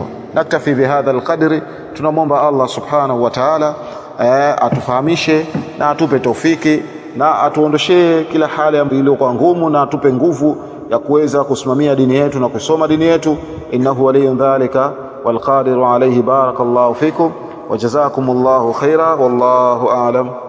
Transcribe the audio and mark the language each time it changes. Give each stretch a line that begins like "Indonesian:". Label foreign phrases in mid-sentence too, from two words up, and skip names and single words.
Arabic: نكتفي بهذا القدر,
Swahili: tunamwomba Allah
Arabic: سبحانه وتعالى
Swahili: atufahamishe na atupe taufiki, na atuondoshee kila hali ambayo iliyokuwa ngumu, na atupe nguvu ya kuweza kusimamia dini yetu na kusoma dini yetu.
Arabic: إنه ولي ذلك والقادر عليه. بارك الله فيكم وجزاكم الله خيرا والله أعلم.